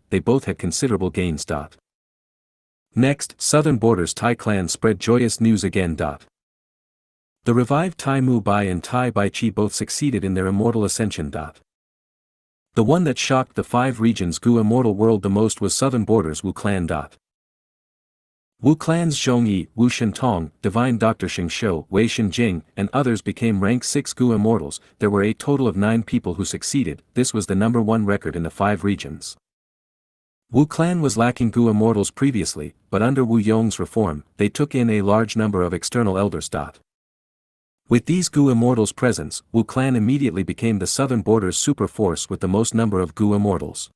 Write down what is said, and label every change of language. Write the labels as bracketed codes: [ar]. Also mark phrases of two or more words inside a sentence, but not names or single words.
[en] They both had considerable gains. Next, Southern Border's Tai clan spread joyous news again. The revived Tai Mu Bai and Tai Bai Chi both succeeded in their immortal ascension. The one that shocked the 5 regions Gu immortal world the most was Southern Border's Wu clan. Wu clan's Zhongyi, Wu Shentong, Divine Dr. Xianxia, Wei Shenjing, and others became rank 6 Gu immortals. There were a total of 9 people who succeeded. This was the number 1 record in the 5 regions. Wu clan was lacking Gu immortals previously, but under Wu Yong's reform, they took in a large number of external elders. With these Gu immortals' presence, Wu clan immediately became the Southern Border's super force with the most number of Gu immortals.